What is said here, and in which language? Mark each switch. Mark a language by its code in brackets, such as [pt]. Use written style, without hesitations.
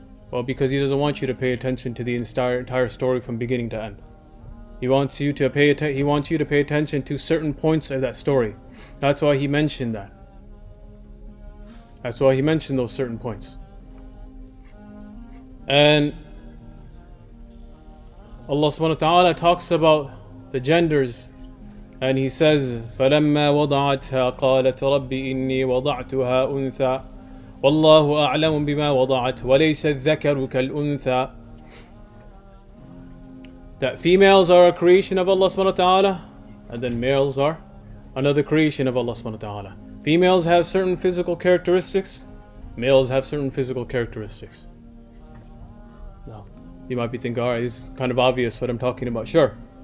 [en] Well, because He doesn't want you to pay attention to the entire story from beginning to end. He wants you to pay attention to certain points of that story. That's why He mentioned that. That's why He mentioned those certain points. And Allah subhanahu wa ta'ala talks about the genders, and He says, [ar] فَلَمَّا وَضَعَتْهَا قَالَتْ رَبِّ إِنِّي وَضَعْتُهَا أُنْثَى وَاللَّهُ أَعْلَمُ بِمَا وَضَعَتْ وَلَيْسَ الذَّكَرُ كَالْأُنْثَى. [en] That females are a creation of Allah subhanahu wa ta'ala, and then males are another creation of Allah subhanahu wa ta'ala. Females have certain physical characteristics, males have certain physical characteristics. Now, you might be thinking, alright, this is kind of obvious what I'm talking about. Sure.